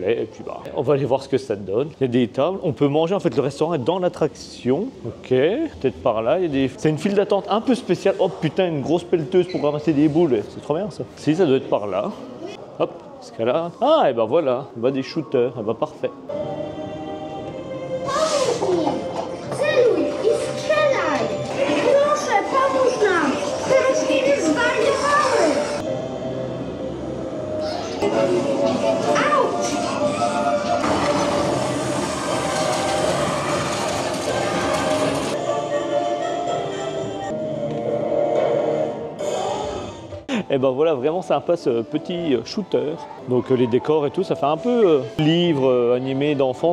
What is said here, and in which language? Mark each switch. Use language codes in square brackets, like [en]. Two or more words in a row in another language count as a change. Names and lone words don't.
[fr] Et puis, bah, on va aller voir ce que ça donne. Il y a des tables. On peut manger, en fait, le restaurant est dans l'attraction. Ok, peut-être par là. C'est une file d'attente un peu spéciale. Oh putain, une grosse pelleteuse pour ramasser des boules. C'est trop bien, ça. Si, ça doit être par là. Hop, ce cas-là. Ah, et ben voilà, bah, des shooters. Et ben parfait. [pl] Celuj i strzelaj! Proszę, pomóż nam! Te rośliny zwariowały! Auć! [fr] Et ben voilà, vraiment sympa ce petit shooter. Donc les décors et tout, ça fait un peu livre animé d'enfants.